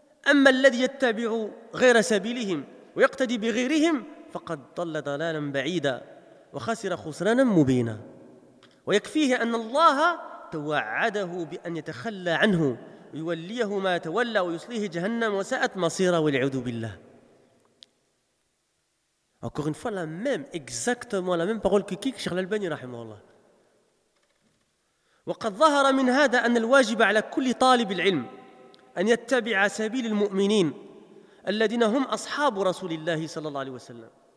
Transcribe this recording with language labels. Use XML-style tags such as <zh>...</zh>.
<ar>أما الذي يتبع غير سبيلهم ويقتدي بغيرهم فقد ضل ضلالا بعيدا وخسر خسرانا مبينا. ويكفيه أن الله توعده بأن يتخلى عنه ويوليه ما تولى ويصليه جهنم وساءت مصيرا والعوذ بالله.</ar> <fr>Encore une fois la même, exactement la même parole que Cheikh Al-Albani رحمه الله.</fr> <ar>وقد ظهر من هذا أن الواجب على كل طالب العلم أن يتبع سبيل المؤمنين الذين هم أصحاب رسول الله صلى الله عليه وسلم.</ar>